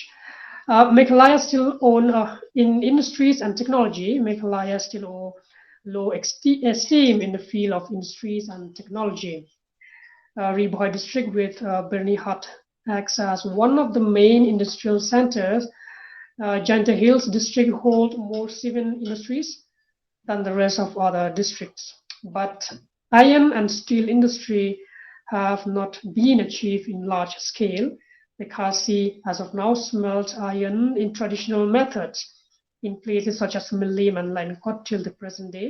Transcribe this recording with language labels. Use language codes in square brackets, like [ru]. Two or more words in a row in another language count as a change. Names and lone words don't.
[en] Meghalaya still own in industries and technology. Meghalaya still own low esteem in the field of industries and technology. Riboy district with Bernihat acts as one of the main industrial centers. Jaintia Hills district hold more civil industries than the rest of other districts. But iron and steel industry have not been achieved in large scale. The Khasi, as of now, smelts iron in traditional methods in places such as Milim and Linecot till the present day.